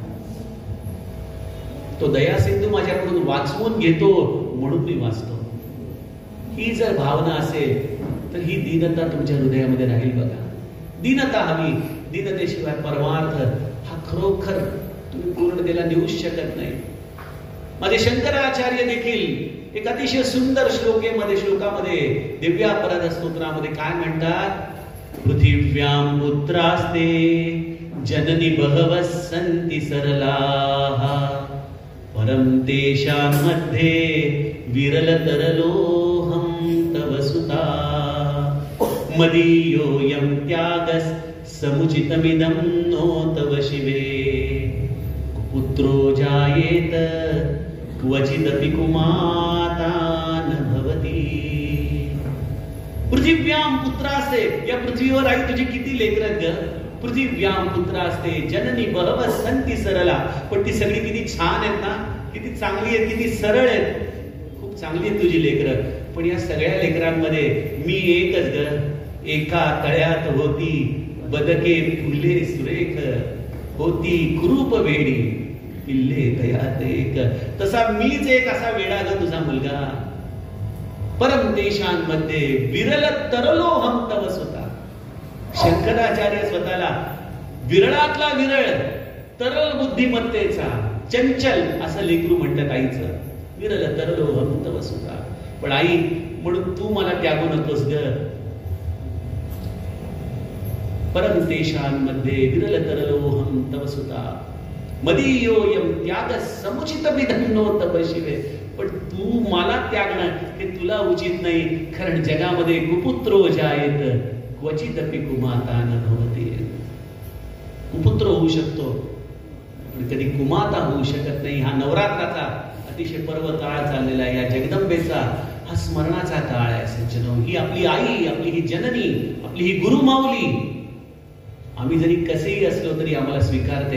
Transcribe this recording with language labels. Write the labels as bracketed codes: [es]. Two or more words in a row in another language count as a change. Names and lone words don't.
[mr] तो दया सिंधू माझ्याकडून वाचवून घेतो म्हणून मी वाचतो, ही जर भावना असेल तर ही दीनता तुमच्या हृदयामध्ये राहील. बघा, दीनता हवी. दीनतेशिवाय परमार्थ हा खरोखर तुम्ही पूर्णतेला नेऊच शकत नाही. माझे शंकराचार्य देखील एक अतिशय सुंदर श्लोकामध्ये दिव्यापराध स्तोत्रामध्ये काय म्हणतात? [sa] पृथिव्यां पुत्रास्ते जननी बहवः सन्ति सरलाः, परम तेषांमध्ये विरलतरलोऽहं तव सुता, मदीयोऽयं त्यागस् समुचितमिदं नो तव शिवे, पुत्रो जायेत क्वचिदपि कुमाता न भवति. पृथिव्यां पुत्रास्ते, [mr] या पृथ्वीवर आई तुझी किती लेकरं ग. [sa] पृथिव्यां पुत्रास्ते जननी बहवः सन्ति सरला, [mr] पण ती सगळी किती छान आहेत ना, किती चांगली आहेत, किती सरळ आहेत. खूप चांगली आहेत तुझी लेकरं. पण या सगळ्या लेकरांमध्ये मी एकच ग. एका तळ्यात होती बदके फुले सुरेख, होती कुरूप वेडी पिल्ले तयात एक. तसा मीच एक असा वेडा ग तुझा मुलगा. [sa] परम देशांमध्ये विरल तरलोहम तव सुता. [mr] शंकराचार्य स्वतःला विरळातला विरळ, तरल बुद्धिमत्तेचा, चंचल असं लेकरू म्हणतात आईचं. [sa] विरल तरलोहम तव सुता. [mr] पण आई म्हणून तू मला त्यागू नकोस ग. [sa] परम देशांमध्ये विरल तरलोहम तव सुता, मदीयोयम त्याग समुचित विधन्नो तपशिवे. [mr] पण तू मला त्यागणं हे तुला उचित नाही, कारण जगामध्ये [sa] कुपुत्रो जायेत क्वचिदपि कुमाता न भवति. [mr] कुपुत्र होऊ शकतो पण कधी कुमाता होऊ शकत नाही. हा नवरात्राचा अतिशय पर्व काळ चाललेला आहे. या जगदंबेचा हा स्मरणाचा काळ आहे सज्जनो. ही आपली आई, आपली ही जननी, आपली ही गुरुमाऊली. आम्ही जरी कसेही असलो तरी आम्हाला स्वीकारते.